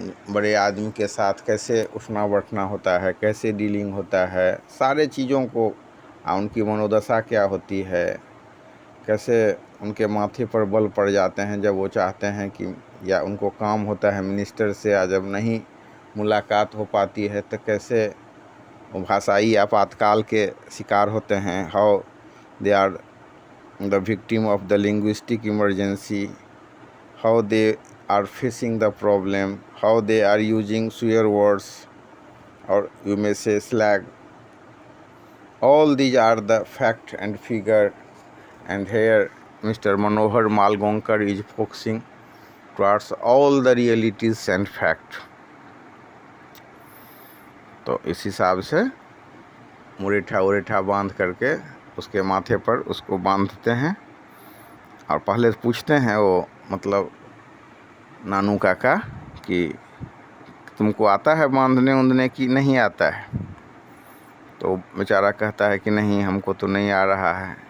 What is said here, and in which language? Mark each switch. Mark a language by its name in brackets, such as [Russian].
[Hindi] बड़े आदमी के साथ कैसे उठना बैठना होता है, कैसे डीलिंग होता है, सारे चीज़ों को, उनकी मनोदशा क्या होती है, कैसे उनके माथे पर बल पड़ जाते हैं जब वो चाहते हैं कि, या उनको काम होता है मिनिस्टर से, या जब नहीं मुलाकात हो पाती है तो कैसे वो भाषाई आपातकाल के शिकार होते हैं। [English] How they are the victim of the linguistic emergency, how they are facing the problem, how they are using swear words, or you may say slag. All these are the fact and figure, and here Mr. Manohar Malgonkar is focusing towards all the realities and fact. [Hindi] तो इस हिसाब से मुरेठा उरेठा बांध करके उसके माथे पर उसको बांधते हैं, और पहले पूछते हैं वो, मतलब नानू काका, कि तुमको आता है बांधने उंधने की नहीं आता है? तो बेचारा कहता है कि नहीं, हमको तो नहीं आ रहा है।